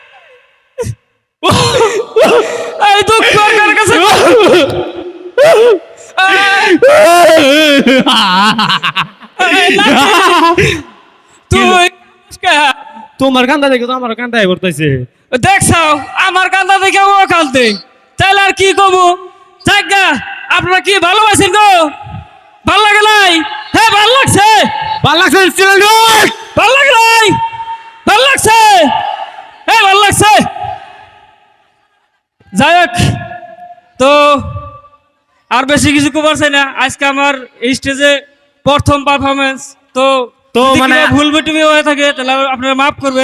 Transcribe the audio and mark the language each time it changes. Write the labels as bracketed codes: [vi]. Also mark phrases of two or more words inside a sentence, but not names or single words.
[bn] এই দুঃখ আর কার কাছে তুই তোমার কান্দা দেখে তো আমার কান্দাই করতেছে। দেখছাও আমার কান্দা দেখে ও কান্দে, তাইলে আর কি কমু? জায়গা আপনারা কি ভালোবাসেন গো? ভাল লাগে নাই? হ্যাঁ ভাল লাগছে, ভাল লাগছে, ভাল লাগে নাই? ভাল লাগছে, হ্যাঁ ভাল লাগছে। যাই হোক, তো আর বেশি কিছু কবার চাই না। আজকে আমার এই স্টেজে প্রথম পারফরমেন্স। তো তো মানে ভুল বেটুমি হয়ে থাকে তাহলে আপনারা মাফ করবেন।